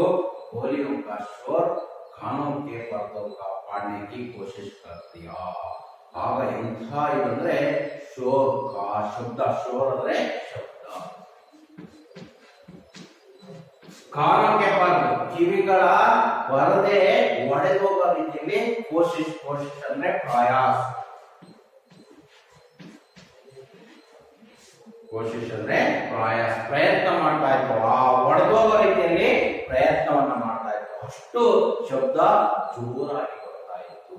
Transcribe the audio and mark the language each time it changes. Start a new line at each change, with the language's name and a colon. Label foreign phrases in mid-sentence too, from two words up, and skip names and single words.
Hindi: गोलियों का शोर कानों के पर्दों का फाड़ने की कोशिश कर दिया।
Kannada: ಆಗ ಎಂಥ ಇದಂದ್ರೆ
Hindi: शोर का
Kannada: ಶಬ್ದ, ಶೋರ್ ಅಂದ್ರೆ ಶಬ್ದ, ಕಾನಕ್ಕೆ ಪರ್ದ ಕಿವಿಗಳ ಪರದೆ ಒಡೆದೋಗ ರೀತಿಯಲ್ಲಿ ಕೋಶಿಶ್ ಅಂದ್ರೆ ಪ್ರಯಾಸ, ಕೋಶಿಶ್ ಅಂದ್ರೆ ಪ್ರಯತ್ನ ಮಾಡ್ತಾ ಇತ್ತು, ಆ ಒಡೆದೋಗ ರೀತಿಯಲ್ಲಿ ಪ್ರಯತ್ನವನ್ನ ಮಾಡ್ತಾ ಇತ್ತು, ಅಷ್ಟು ಶಬ್ದ ಜೋರಾಗಿ ಬರ್ತಾ ಇತ್ತು।